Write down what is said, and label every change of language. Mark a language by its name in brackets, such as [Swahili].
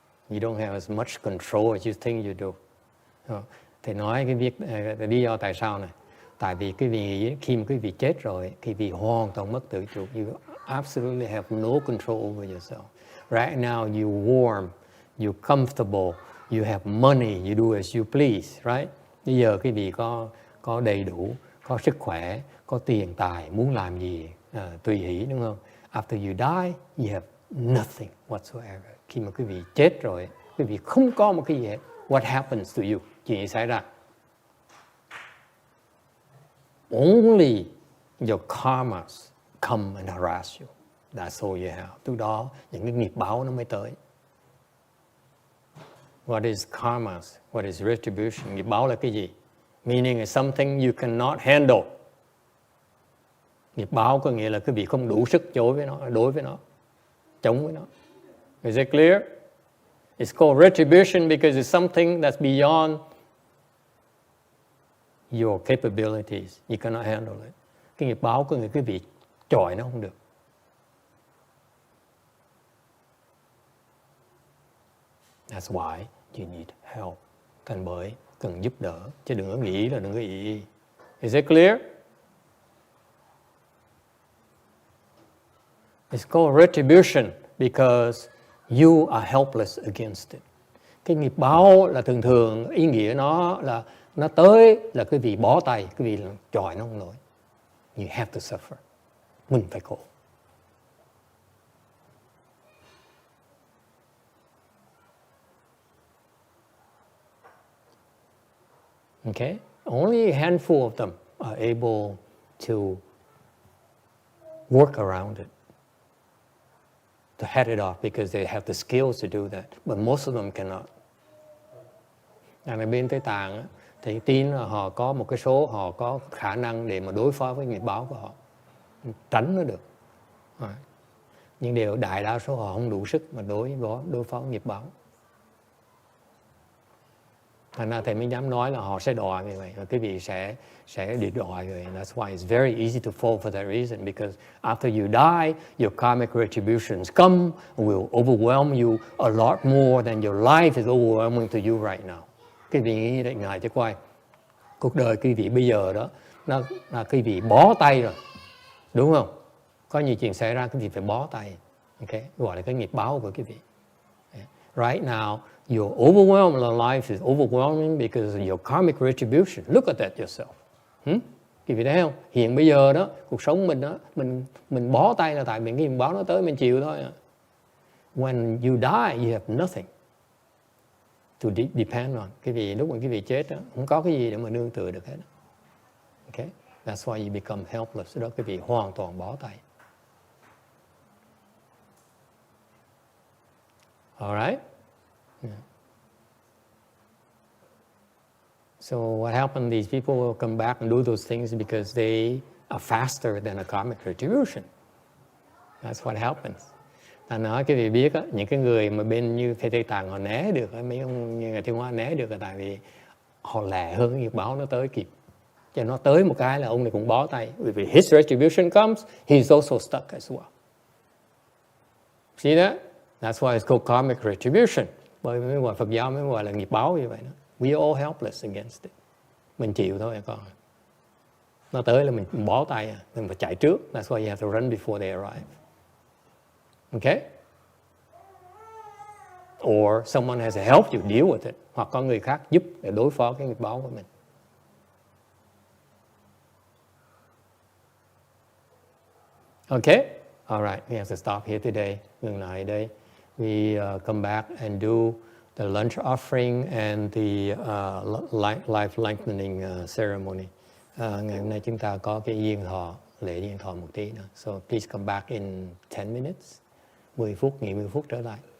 [English] You don't have as much control as you think you do. [Vietnamese] Thầy nói cái việc lý do tại sao này. Tại vì khi mà quý vị chết rồi, quý vị hoàn toàn mất tự chủ. [English] You absolutely have no control over yourself. Right now you're warm, you're comfortable, you have money, you do as you please, right? [Vietnamese] Bây giờ quý vị có đầy đủ, có sức khỏe, có tiền tài, muốn làm gì tùy hỷ, đúng không? [English] After you die, you have nothing whatsoever. [Vietnamese] Khi mà quý vị chết rồi, quý vị không có một cái gì hết. [English] What happens to you? [Vietnamese] Chuyện gì xảy ra? [English] Only your karmas come and harass you. That's all you have. [Vietnamese] Từ đó, những cái nghiệp báo nó mới tới. [English] What is karmas? What is retribution? [Vietnamese] Nghiệp báo là cái gì? [English] Meaning is something you cannot handle. [Vietnamese] Nghiệp báo có nghĩa là quý vị không đủ sức đối với nó, chống với nó. [English] Is it clear? It's called retribution because it's something that's beyond your capabilities. You cannot handle it. [Vietnamese] Cái nghiệp báo có nghĩa quý vị chọi nó không được. [English] That's why you need help. [Vietnamese] Thành bởi cần giúp đỡ, chứ đừng có nghĩ là đừng có ý. [English] Is it clear? It's called retribution because you are helpless against it. [Vietnamese] Cái nghiệp báo là thường ý nghĩa nó là nó tới là quý vị bó tay, quý vị chọi nó không nổi. [English] You have to suffer. [Vietnamese] Mình phải khổ. [English] Okay? Only a handful of them are able to work around it, to head it off because they have the skills to do that. But most of them cannot. [Vietnamese] Ở bên Tây Tạng á, thì tin là họ có một cái số họ có khả năng để mà đối phó với nghiệp báo của họ, tránh nó được. Nhưng đại đa số họ không đủ sức mà đối phó với nghiệp báo. Thành ra thầy mới dám nói là họ sẽ đọa như vậy, và quý vị sẽ bị đọa như vậy. [English] That's why it's very easy to fall for that reason, because after you die, your karmic retributions come and will overwhelm you a lot more than your life is overwhelming to you right now. [Vietnamese] Quý vị nghĩ đấy, ngài chứ coi, cuộc đời quý vị bây giờ đó, nó là quý vị bó tay rồi, đúng không? Có nhiều chuyện xảy ra quý vị phải bó tay, okay? Gọi là cái nghiệp báo của quý vị. [English] Right now, your overwhelmed life is overwhelming because of your karmic retribution. Look at that yourself. [Vietnamese] Quý vị thấy không? Hiện bây giờ đó, cuộc sống mình đó, mình bó tay là tại vì cái nghiệp báo nó tới mình chịu thôi. [English] When you die, you have nothing to depend on. [Vietnamese] Cái vì lúc mà quý vị chết đó, không có cái gì để mà nương tựa được hết. [English] Okay? That's why you become helpless. [Vietnamese] Đó quý vị hoàn toàn bó tay. [English] All right? Yeah. So what happened? These people will come back and do those things because they are faster than a karmic retribution. That's what happens. [Vietnamese] Ta nói cái vị biết á, những cái người mà bên như Tây Tạng họ né được, mấy ông như người Thiên Hoa né được là tại vì họ lẹ hơn cái nghiệp báo nó tới kịp. Cho nó tới một cái là ông này cũng bó tay. Bởi vì [English] his retribution comes, he's also stuck as well. See that? That's why it's called karmic retribution. [Vietnamese] Bởi vì gọi Phật giáo mới gọi là nghiệp báo như vậy đó. [English] We are all helpless against it. [Vietnamese] Mình chịu thôi con. Nó tới là mình bó tay, mình phải chạy trước. [English] That's why you have to run before they arrive. Okay? Or someone has to help you deal with it. [Vietnamese] Hoặc có người khác giúp để đối phó cái nghiệp báo của mình. [English] Okay? All right, we have to stop here today. [Vietnamese] Ngừng lại đây. [English] We come back and do the lunch offering and the life lengthening ceremony. [Vietnamese] Ngày hôm nay chúng ta có cái yên thọ, lễ yên thọ một tí nữa. [English] So please come back in 10 minutes. [Vietnamese] 10 phút, nghỉ 10 phút trở lại.